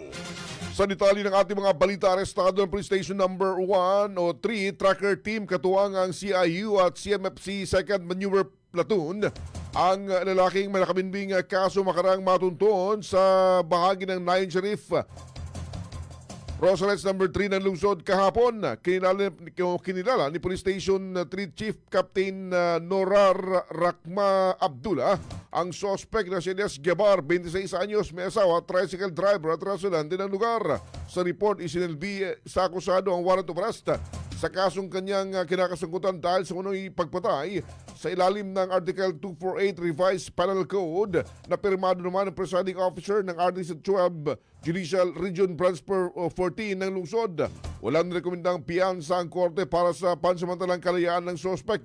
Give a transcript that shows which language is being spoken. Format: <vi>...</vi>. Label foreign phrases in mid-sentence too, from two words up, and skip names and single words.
<tl>Sa detalye ng ating mga balita, arestado ng Police Station number 1 o 3 tracker team katuwang ang CIU at CMFC 2nd Maneuver Platoon ang lalaking may nakabinbing kaso makarang matunton sa bahagi ng Nayon Sharif Rosales number 3 ng lungsod kahapon. Kinilala ni Police Station 3 Chief Captain Norar Rakma Abdullah ang suspect na si Elias Gabar, 26 anyos, may asawa,</tl> <en>tricycle driver</en> <tl>at residente ng lugar. Sa report, isinilbi sa akusado ang</tl> <en>warrant of arrest</en> <tl>sa kasong kanyang kinakasangkutan dahil sa unang pagpatay sa ilalim ng Article 248 Revised Penal Code na pirmado naman ng</tl> <en>presiding officer</en> <tl>ng RDC 12 Judicial Region Branch 14 ng lungsod. Walang rekomendang piyansa ang korte para sa pansamantalang kalayaan ng sospek.</tl>